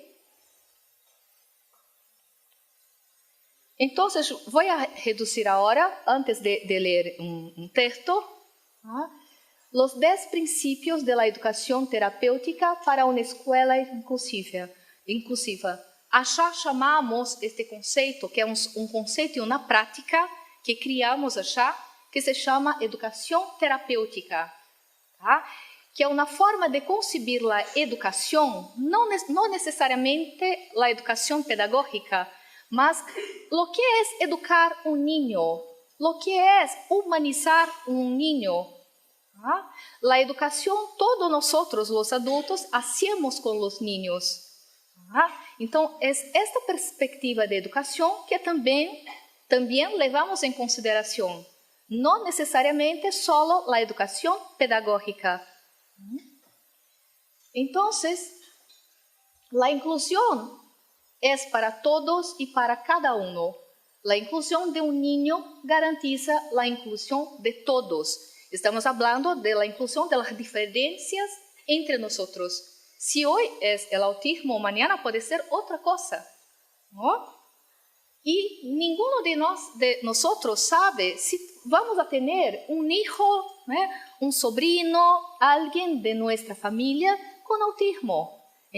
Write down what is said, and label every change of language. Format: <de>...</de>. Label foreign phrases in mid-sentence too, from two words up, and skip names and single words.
<es>Entonces, voy a reducir ahora, antes de leer un texto, los 10 principios de la educación terapéutica para una escuela inclusiva. Allá llamamos</es> <pt>este conceito, que é um conceito e uma prática que criamos allá, que se chama educação terapêutica, tá? Que é uma forma de concebir a educação, não necessariamente a educação pedagógica, mas o que é educar um niño, o que é humanizar um niño. ¿Ah?</pt> <es>La educación, todos nosotros, los adultos, hacemos con los niños. ¿Ah?</es> <pt>Então, é esta perspectiva de educação que também levamos em consideração. Não necessariamente só a educação pedagógica. Então, a inclusão é para todos e para cada um. A inclusão de um niño garantiza a inclusão de todos.</pt> <es>Estamos hablando de la inclusión de las diferencias entre nosotros. Si hoy es el autismo, mañana puede ser otra cosa, ¿no? Y ninguno de nosotros sabe si vamos a tener un hijo, un sobrino, alguien de nuestra familia con autismo.</es>